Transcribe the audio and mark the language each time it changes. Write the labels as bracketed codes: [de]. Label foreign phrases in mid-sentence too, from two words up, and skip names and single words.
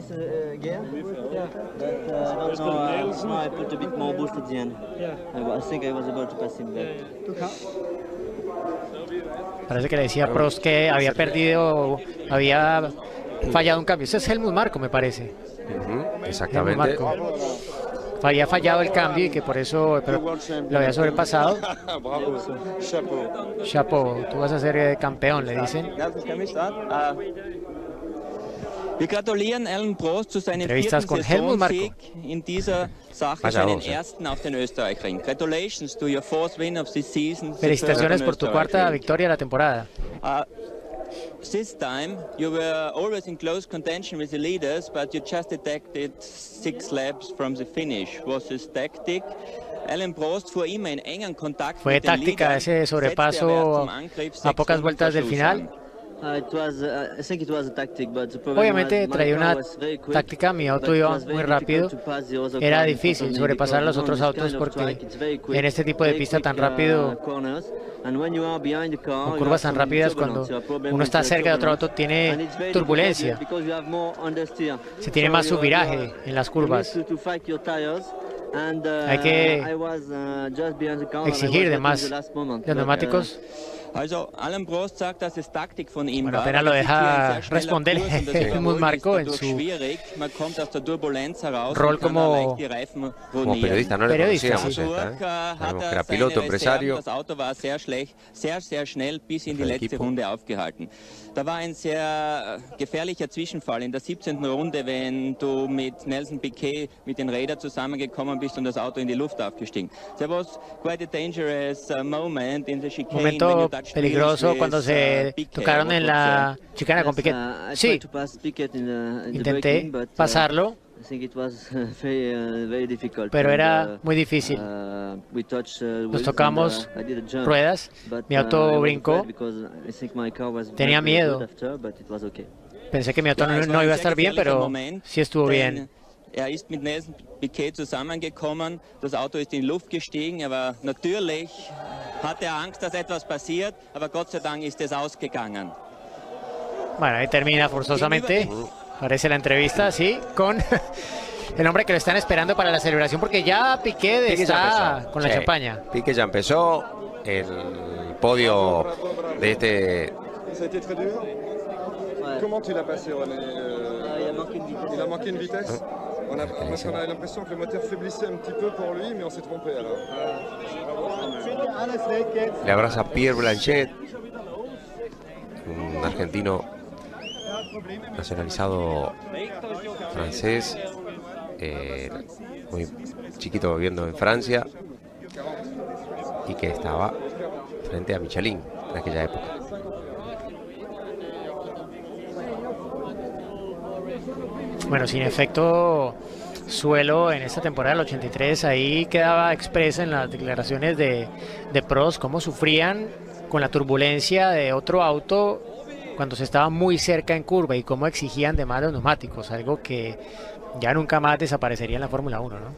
[es] Parece que le decía a Prost que había perdido, había fallado un cambio. Ese es Helmut Marko, me parece. Exactamente. Helmut Marko. Había fallado el cambio y que por eso lo había sobrepasado. Chapeau, tú vas a ser campeón, le dicen. [de] Wir gratulieren Alain Prost zu seinem [es] Entrevistas [de] vierten [es] con Helmut Marko. [de] Saisonsieg in dieser Sache, [es] Vaya [de] seinen [es] voz, [de] ersten auf den Österreichring. [en] Congratulations to your fourth win of this season. [es] Felicitaciones por tu cuarta victoria de la temporada. [en] This time you were always in close contention with the leaders, but you just detected 6 laps from the finish. Was this tactic? [de] Alain Prost fuhr immer in engen Kontakt [es] Fue [de] mit den [es] táctica [de] Leadern, [es] ese sobrepaso [de] setzte aber zum Angriff [es] a pocas 6 vueltas del final. Obviamente traía una táctica, mi auto iba muy rápido, era difícil sobrepasar a los otros autos porque en este tipo de pista tan rápido, con curvas tan rápidas, cuando uno está cerca de otro auto tiene turbulencia, se tiene más subviraje en las curvas. Hay que exigir de más de neumáticos. [de] Also, Alain Prost sagt, dass es Taktik von ihm [es] Bueno, [de] war. [es] apenas lo deja responder Helmut Marko en su rol como periodista, no le periodista, conocíamos sí. esta, Sabemos que era piloto, empresario. [de] Das Auto war sehr schlecht, sehr schnell bis in die letzte Runde aufgehalten. Da war ein sehr gefährlicher Zwischenfall in der 17. Runde, wenn du mit Nelson Piquet mit den Rädern zusammengekommen bist und das Auto in die Luft aufgestiegen. [en] There was quite a dangerous moment in the chicane. [es] Momento peligroso cuando se tocaron en la chicana con Piquet. Sí, intenté pasarlo, pero era muy difícil. Nos tocamos ruedas, mi auto brincó, tenía miedo. Pensé que mi auto no iba a estar bien, pero sí estuvo bien. [de] Ist mit Nelson Piquet zusammengekommen, das Auto ist in die Luft gestiegen, aber natürlich hatte Angst, dass etwas passiert, aber Gott sei Dank ist es ausgegangen. [es] Bueno, ahí termina forzosamente, parece la entrevista, sí, con el hombre que lo están esperando para la celebración, porque ya Piquet está con la champaña. Piquet ya empezó, el podio de este... [fr] Comment tu l'as passé, René? Il a manqué une vitesse. On a l'impression que le moteur faiblissait un petit peu pour lui, mais on s'est trompé alors. [es] Le abraza Pierre Blanchet, un argentino nacionalizado francés, muy chiquito viviendo en Francia y que estaba frente a Michelin en aquella época. Bueno, sin efecto suelo en esta temporada del 83, ahí quedaba expresa en las declaraciones de Prost cómo sufrían con la turbulencia de otro auto cuando se estaba muy cerca en curva y cómo exigían de más los neumáticos, algo que ya nunca más desaparecería en la Fórmula 1, ¿no?